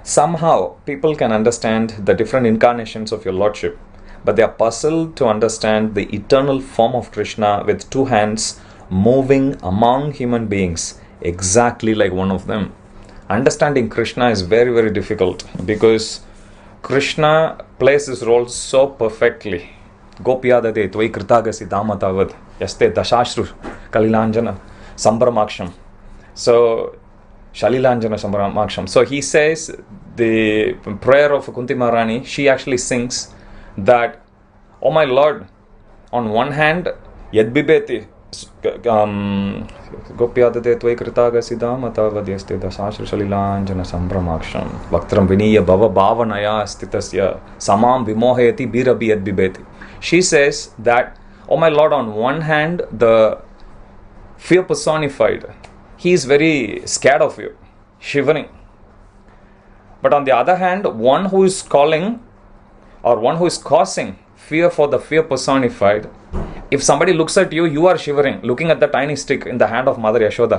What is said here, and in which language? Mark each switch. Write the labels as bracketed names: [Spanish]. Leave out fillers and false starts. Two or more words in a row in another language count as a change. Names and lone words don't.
[English] Somehow, people can understand the different incarnations of your Lordship, but they are puzzled to understand the eternal form of Krishna with two hands moving among human beings, exactly like one of them. Understanding Krishna is very, very difficult because Krishna plays his role so perfectly. [Sanskrit] गोप्याददे त्वयि कृतागसि दामतावद् यास्ते दशाश्रु कलिलाञ्जन सम्भ्रमाक्षम्. So शलिलाञ्जन सम्भ्रमाक्षम्. [English] So he says the prayer of Kunti Maharani, she actually sings that, oh my Lord, on one hand, [Sanskrit] यद्बिभेति गोप्याददे त्वयि कृताग सिद्धमत वद्यास्ते दशाश्र शलिलाञ्जन सम्भ्रमाक्षम् वक्त्रं विनीय भव भावनया स्थितस्य समं विमोहयति भीरपि यद्बिभेति. [English] She says that, oh my Lord, on one hand, the fear personified, he is very scared of you, shivering. But on the other hand, one who is calling or one who is causing fear for the fear personified, if somebody looks at you, you are shivering, looking at the tiny stick in the hand of Mother Yashoda.